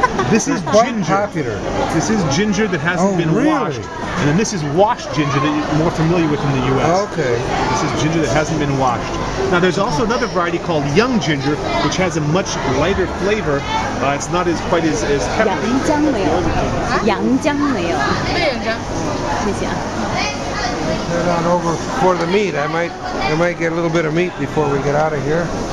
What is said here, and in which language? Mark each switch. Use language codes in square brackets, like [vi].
[en] This is quite ginger. Popular. This is ginger that hasn't been really? washed. And then this is washed ginger that you're more familiar with in the US. Okay. This is ginger that hasn't been washed. Now there's also another variety called young ginger, which has a much lighter flavor. It's not quite as peppery. [zh] 洋姜没有，洋姜没有，谢谢。 [en] Head on over for the meat. I might get a little bit of meat before we get out of here.